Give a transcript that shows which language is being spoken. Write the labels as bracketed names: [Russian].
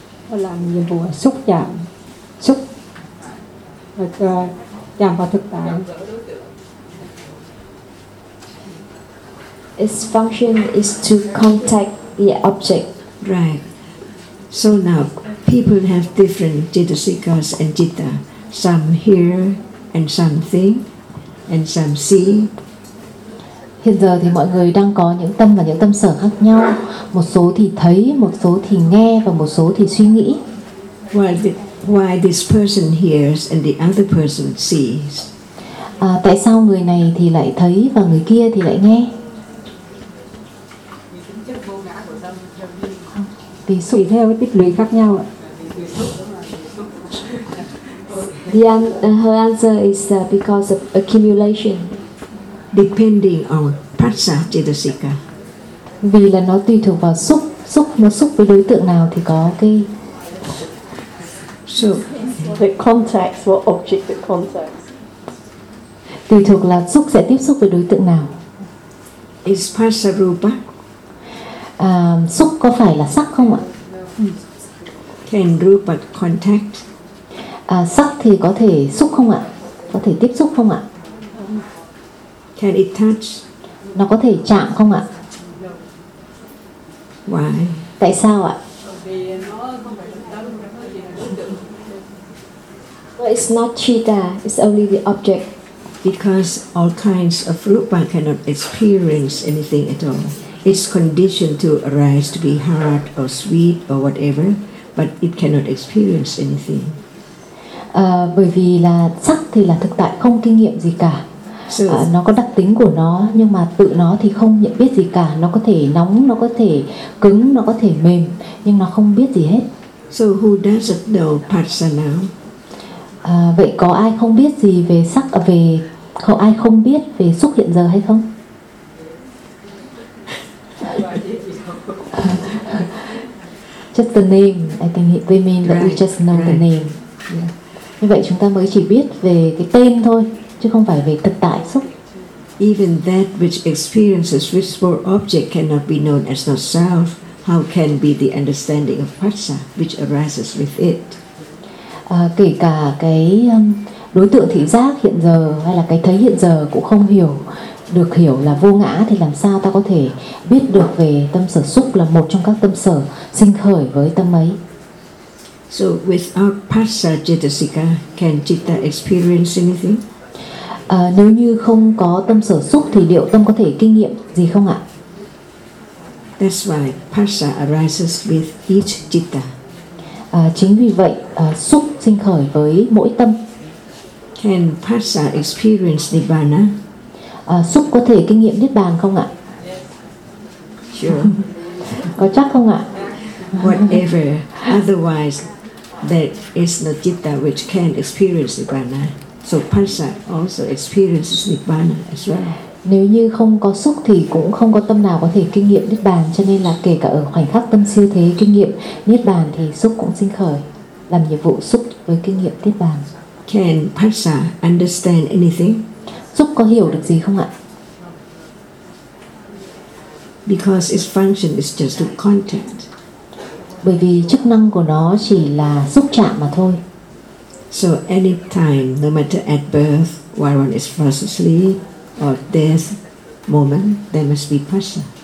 [Vietnamese] Nó làm nhiệm vụ xúc chạm, xúc chạm vào thực tại. [English] Its function is to contact the object. Right. So now people have different chetasikas and citta. Some hear and some think. And some see. [Vietnamese] Hiện giờ thì mọi người đang có những tâm và những tâm sở khác nhau. Một số thì thấy, một số thì nghe và một số thì suy nghĩ. [English] Why this person hears and the other person sees? [Vietnamese] Tại sao người này thì lại thấy và người kia thì lại nghe? Vì tùy theo cái tích lũy khác nhau ạ. [English] Her answer is because of accumulation. Depending on prasa chitasika. [Vietnamese] Vì là nó tùy thuộc vào xúc, xúc nó xúc với đối tượng nào thì có cái. [English] So the context, what object the context. [Vietnamese] Tùy thuộc là xúc sẽ tiếp xúc với đối tượng nào. [English] Is prasa rupa. [Vietnamese] Xúc có phải là sắc không ạ? [English] Can rupa contact? [Vietnamese] Sắc thì có thể xúc không ạ? Có thể tiếp xúc không ạ? [English] Can it touch? [Vietnamese] Nó có thể chạm không ạ? [English] Why? [Vietnamese] Tại sao ạ? [English] Well, it's not citta, it's only the object. Because all kinds of rupa cannot experience anything at all. It's conditioned to arise to be hard or sweet or whatever, but it cannot experience anything. [Vietnamese] Bởi vì là sắc thì là thực tại không kinh nghiệm gì cả. Nó có đặc tính của nó, nhưng mà tự nó thì không nhận biết gì cả. Nó có thể nóng, nó có thể cứng, nó có thể mềm, nhưng nó không biết gì hết. [English] So who doesn't know prasa now? [Vietnamese] Vậy có ai không biết gì về sắc, về có ai không biết về xúc hiện giờ hay không? [English] Just the name, I think they mean that we just know the name. [Vietnamese] Như vậy chúng ta mới chỉ biết về cái tên thôi, chứ không phải về thực tại xúc. [English] Even that which experiences visible object cannot be known as not self, how can be the understanding of prasa which arises with it? [Vietnamese] Kể cả cái đối tượng thị giác hiện giờ hay là cái thấy hiện giờ cũng không hiểu được hiểu là vô ngã, thì làm sao ta có thể biết được về tâm sở xúc là một trong các tâm sở sinh khởi với tâm ấy? [English] So without prasa chitasika, can citta experience anything? [Vietnamese] Nếu như không có tâm sở xúc thì liệu tâm có thể kinh nghiệm gì không ạ? [English] That's why prasa arises with each citta. [Vietnamese] Chính vì vậy xúc sinh khởi với mỗi tâm. [English] Can prasa experience nibbana? [Vietnamese] Xúc có thể kinh nghiệm niết bàn không ạ? [English] Sure. [Vietnamese] Có chắc không ạ? [English] Whatever, otherwise there is no citta which can experience nibbana. So prasa also experiences nibbana as well. [Vietnamese] Nếu như không có xúc thì cũng không có tâm nào có thể kinh nghiệm niết bàn, cho nên là kể cả ở khoảnh khắc tâm siêu thế kinh nghiệm niết bàn thì xúc cũng sinh khởi, làm nhiệm vụ xúc với kinh nghiệm niết bàn. [English] Can prasa understand anything? [Vietnamese] Xúc có hiểu được gì không ạ? [English] Because its function is just to contact. [Vietnamese] Bởi vì chức năng của nó chỉ là xúc chạm mà thôi. [English] So any time, no matter at birth, while one is first asleep, or death moment, there must be prasa.